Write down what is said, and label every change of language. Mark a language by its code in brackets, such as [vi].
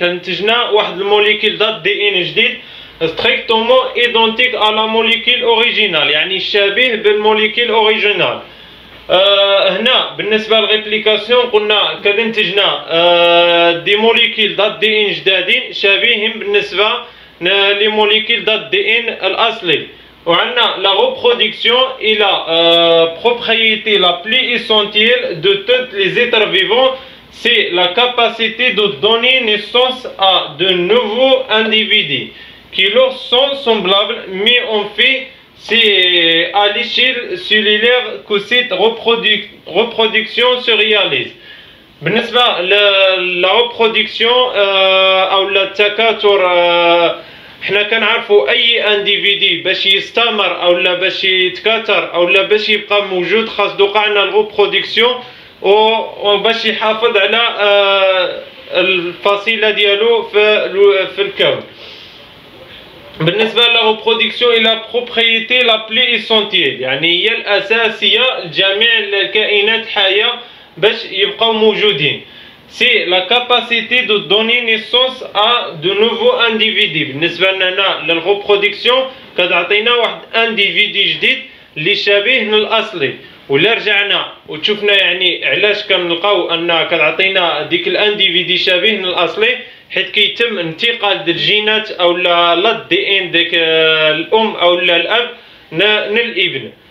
[ar] كنتجنا واحد الموليكول d'ADN جديد [fr] strictement identique à la molécule originale، [ar] يعني شبيه بالموليكول اوريجينال. هنا بالنسبه للريبليكاسيون قلنا كنتجنا دي موليكول d'ADN جدادين شبيهين بالنسبه لي موليكول d'ADN الاصلي. وعندنا [fr] la reproduction et la propriété la plus essentielle de tous les êtres vivants, c'est la capacité de donner naissance à de nouveaux individus qui leur sont semblables, mais en fait c'est à l'échelle cellulaire que cette reproduction se réalise. [ar] بالنسبة la reproduction أو التكاثر، حنا كنعرفوا اي انديفيدي باش يستمر او لا باش يتكاثر او لا باش يبقى موجود خاص توقع لنا الريبرودكسيون وباش يحافظ على الفصيله ديالو في الكون. بالنسبه للريبرودكسيون الى بروبريتي لا بلي اسونتيل، يعني هي الاساسيه لجميع الكائنات الحيه باش يبقاو موجودين. [fr] C'est la capacité de donner naissance à de nouveaux individus. [ar] بالنسبة لنا للريبرودكسيون كتعطينا واحد انديفيدي جديد اللي شبيه للأصلي. ولا رجعنا وشفنا يعني علاش كنلقاو ان كتعطينا ديك الانديفيدي شبيه للأصلي، حيت كيتم انتقال الجينات او لا دي ان ديك الام او الاب للابن.